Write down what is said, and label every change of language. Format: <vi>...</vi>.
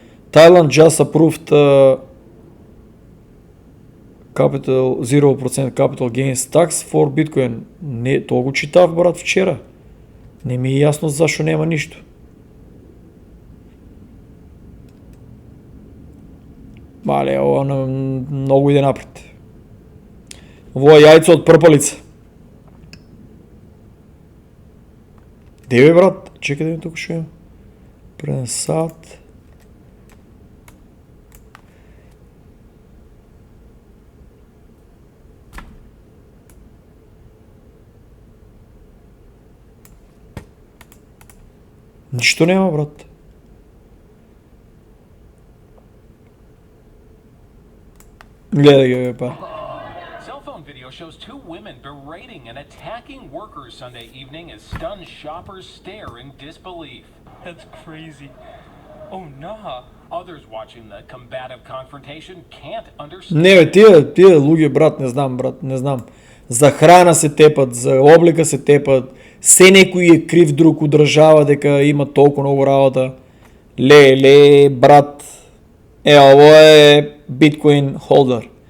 <en>Thailand just approved capital 0% capital gains tax for Bitcoin.</en> <mk>Не, тоа го читав, брат, вчера. Не ми е јасно зашо нема ништо. Мале, ова многу иде напред. Ово е јајцо од прпалица. Деве, брат, чекай да ми тука шо имам. Преден сат. Ништо нема, брат. Гледај ги, па.</mk> <en>Cell phone video shows two women berating and attacking workers Sunday evening as stunned shoppers stare in disbelief. That's crazy. Oh, nah. Others watching the combative confrontation can't understand.</en> <mk>Не, бе, тие луѓе, брат, не знам, брат, не знам. За храна се тепат, за облика се тепат, се некој е крив друг удржава дека има толку многу работа. Ле, брат, ово е Bitcoin holder.</mk>